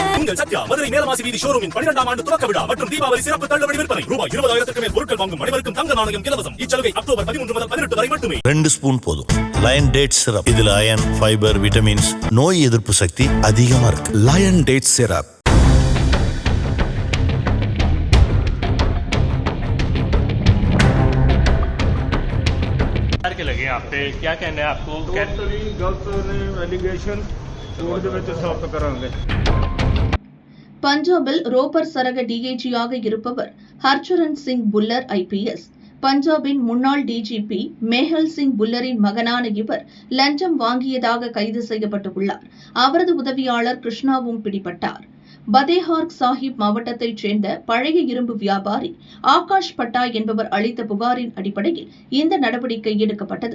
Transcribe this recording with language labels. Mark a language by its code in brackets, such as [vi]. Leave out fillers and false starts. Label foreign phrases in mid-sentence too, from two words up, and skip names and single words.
[ta] உங்கள் சத்யா மதுரை மேலமாசி வீதி ஷோரூமின் 12ஆம் ஆண்டு துவக்க விழா மற்றும் தீபாவளி சிறப்பு தள்ளுபடி விற்பனை. ரூபாய் 20,000க்கு மேல் பொருட்கள் வாங்கும் அனைவருக்கும் தங்க நாணயம் இலவசம். இச்சலுகை அக்டோபர் 13 முதல் 18 வரை மட்டுமே. 2 ஸ்பூன் போதும். லயன் டேட் சிரப். இதுல அயன், ஃபைபர், விட்டமின்ஸ், நோய் எதிர்ப்பு சக்தி அதிகமா இருக்கு. லயன் டேட் சிரப். [hi] लगे आप पे क्या कहना है आपको? गलत एलिगेशन कोर्ट में साफ करांगे. [ta] பஞ்சாபில் ரோப்பர் சரக டிஐஜியாக இருப்பவர் ஹர்ச்சரன் சிங் புல்லர் ஐபிஎஸ். பஞ்சாபின் முன்னாள் டிஜிபி மேஹல் சிங் புல்லரின் மகனான இவர் லஞ்சம் வாங்கியதாக கைது செய்யப்பட்டுள்ளார். அவரது உதவியாளர் கிருஷ்ணாவும் பிடிபட்டார். பதேஹார் சாஹிப் மாவட்டத்தைச் சேர்ந்த பழைய இரும்பு வியாபாரி ஆகாஷ் பட்டா என்பவர் அளித்த புகாரின் அடிப்படையில் இந்த நடவடிக்கை எடுக்கப்பட்டது.